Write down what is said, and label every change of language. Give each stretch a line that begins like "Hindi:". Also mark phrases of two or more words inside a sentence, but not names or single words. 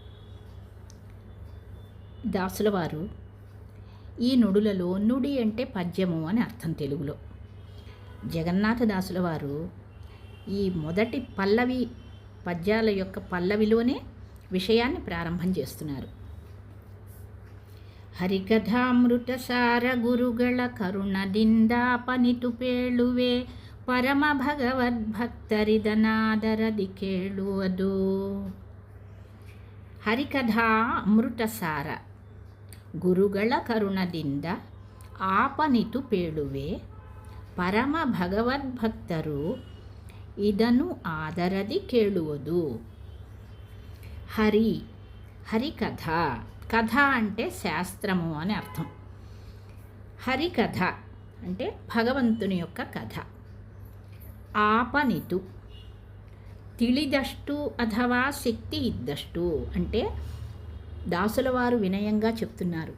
Telugu: దాసుల వారు ఈ నుడులలో నుడి అంటే పద్యము అని అర్థం తెలుగులో. జగన్నాథదాసుల వారు ఈ మొదటి పల్లవి పద్యాల యొక్క పల్లవిలోనే విషయాన్ని ప్రారంభం చేస్తున్నారు.
Kannada: ಹರಿಕಥಾಮೃತ ಸಾರ గురుಗಳ ಕರುಣದಿಂದಾಪನಿತು ಪೇಳುವೆ ಪರಮ ಭಗವದ್ಭಕ್ತರಿದನಾದರದಿ ಕೇಳುವುದು. ಹರಿಕಥಾ ಅಮೃತ ಸಾರ ಗುರುಗಳ ಕರುಣದಿಂದ ಆಪನಿತು ಪೇಳುವೆ ಪರಮ ಭಗವದ್ಭಕ್ತರು ಇದನ್ನು ಆದರದಿ ಕೇಳುವುದು.
Telugu: హరికథ, కథ అంటే శాస్త్రము అని అర్థం. హరికథ అంటే భగవంతుని యొక్క కథ. ఆపనితు ತಿಳಿದಷ್ಟು అథవా శక్తి ఇద్దಷ್ಟು అంటే దాసుల వారు వినయంగా చెప్తున్నారు.